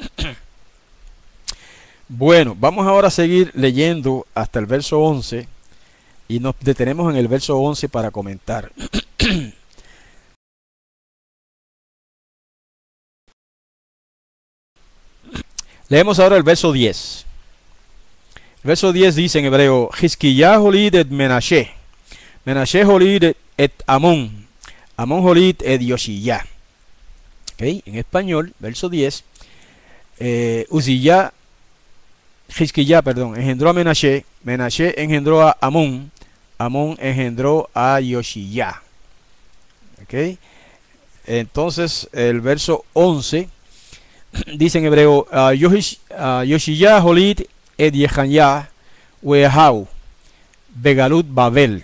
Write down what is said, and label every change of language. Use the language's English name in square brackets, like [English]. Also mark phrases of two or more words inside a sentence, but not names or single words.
[Spanish] Bueno, vamos ahora a seguir leyendo hasta el verso 11 y nos detenemos en el verso 11 para comentar. Leemos ahora el verso 10. El verso 10 dice en hebreo, [Hebrew] חזקיה הוליד את מנשה, מנשה הוליד את אמון, אמון הוליד את יאשיה. [Spanish] ¿Okay? En español, verso 10, Hizkiyah, engendró a Menashe, Menashe engendró a Amón, Amón engendró a Yoshiyah. ¿Okay? Entonces, el verso 11 dice en hebreo, [Hebrew] יאשיה הוליד את יכניה ואחיו בגלות בבל.